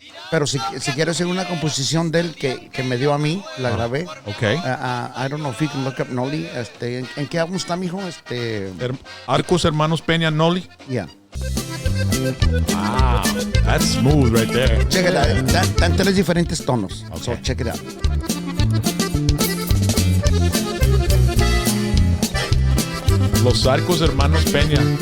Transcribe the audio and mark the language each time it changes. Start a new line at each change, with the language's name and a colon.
Spanish: Pero si quieres hacer una composición de él que me dio a mí, la grabé.
English: Okay. I don't know if you can look up Noli.
Spanish: ¿En qué álbum está, mijo? Arcos Hermanos Peña, Noli.
English: Yeah. Wow, that's smooth right there. Check it out.
Spanish: Están 3 diferentes tonos.
English: Okay. So check it out.
Spanish: Los Arcos Hermanos Peña.